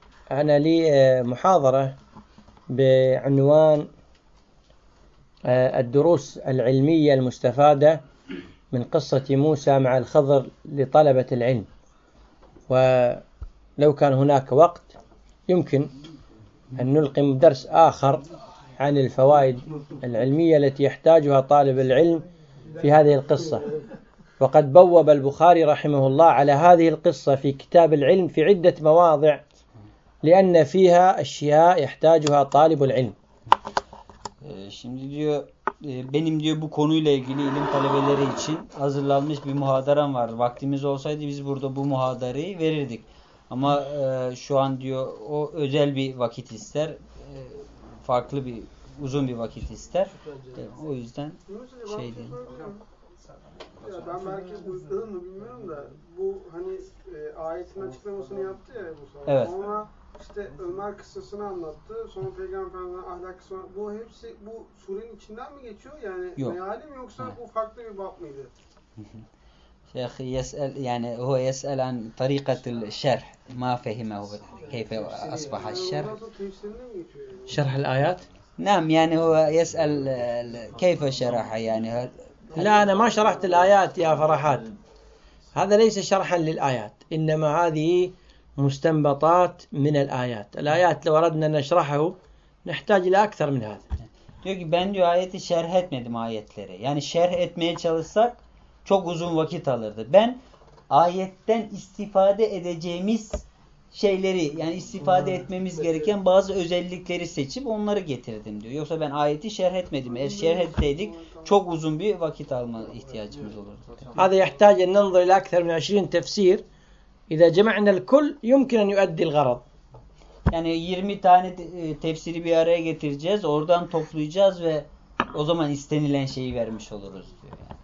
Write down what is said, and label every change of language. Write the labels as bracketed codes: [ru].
[ar] أنا لي محاضرة بعنوان الدروس العلمية المستفادة من قصة موسى مع الخضر لطلبة العلم، ولو كان هناك وقت يمكن أن نلقي درس آخر عن الفوائد العلمية التي يحتاجها طالب العلم في هذه القصة. وقد بوب البخاري رحمه الله على هذه القصة في كتاب العلم في عدة مواضع لأن فيها أشياء يحتاجها طالب العلم. [tr] Şimdi diyor benim diyor bu konuyla ilgili ilim talebeleri için hazırlanmış bir muhaderem var. Vaktimiz olsaydı biz burada bu muhadereyi verirdik. Ama şu an diyor o özel bir vakit ister. Farklı bir, uzun bir vakit ister. O yüzden şey diyeyim. Ya ben belki duydun mu bilmiyorum da bu hani ayetin açıklamasını yaptı ya Musa. Evet. Ona işte Ömer kıssasını anlattı. Sonra Peygamber'in ahlak kısmı. Bu hepsi bu surenin içinden mi geçiyor? Yani meali mi yoksa bu farklı bir bab mıydı? [ar] شيخ يسأل يعني هو يسأل عن طريقة الشرح ما فهمه كيف أصبح الشرح شرح الآيات نعم يعني هو يسأل كيف شرح يعني لا أنا ما شرحت الآيات يا فرحات هذا ليس شرحا للآيات إنما هذه مستنبطات من الآيات الآيات لو أردنا أن نشرحه نحتاج إلى أكثر من هذا [tr] diyor ki ben diyor ayeti şerh etmedim ayetleri yani şerh etmeye çalışsak çok uzun vakit alırdı. Ben ayetten istifade edeceğimiz şeyleri yani istifade etmemiz gereken bazı özellikleri seçip onları getirdim diyor. Yoksa ben ayeti şerh etmedim. Eğer şerh etseydik çok uzun bir vakit alma ihtiyacımız olurdu. [ar] Hadi يحتاج أن ننظر إلى أكثر من 20 تفسير إذا جمعنا الكل يمكن أن يؤدي الغرض. [tr] Yani 20 tane tefsiri bir araya getireceğiz. Oradan toplayacağız ve o zaman istenilen şeyi vermiş oluruz diyor.